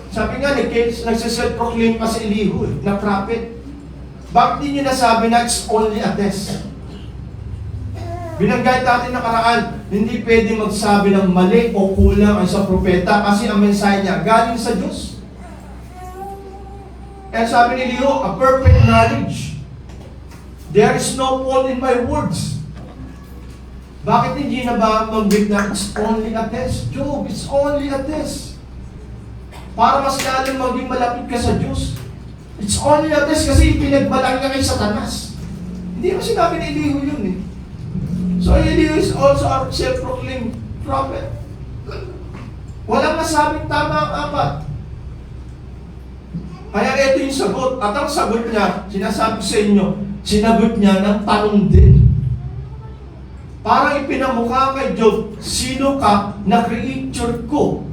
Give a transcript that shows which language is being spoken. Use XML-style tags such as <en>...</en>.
<tl>Sabi nga, nagsiself-proclaim pa si Elihu na prophet. Bakit hindi niya nasabi na</tl> <en>it's only a test?</en> <tl>Binanggit natin nakaraan, hindi pwede magsabi ng mali o kulang ang isang propeta kasi ang mensahe niya galing sa Diyos.</tl> <en>And</en> <tl>sabi ni</tl> <en>Elihu, a perfect knowledge. There is no fault in my words.</en> <tl>Bakit hindi na ba mag-big na</tl> <en>it's only a test? Job, it's only a test.</en> <tl>Para mas lalong maging malapit ka sa Diyos.</tl> <en>It's only a test</en> <tl>kasi pinagbalaki ka kay Satanas. Hindi mo sinabi ni Elihu yun eh.</tl> <en>So Elihu is also a self-proclaimed prophet.</en> <tl>Walang nasabing tama ang apat. Kaya ito yung sagot. At ang sagot niya, sinasabi sa inyo, sinagot niya ng tanong din. Parang ipinamukha kay Job, sino ka na creature ko</tl>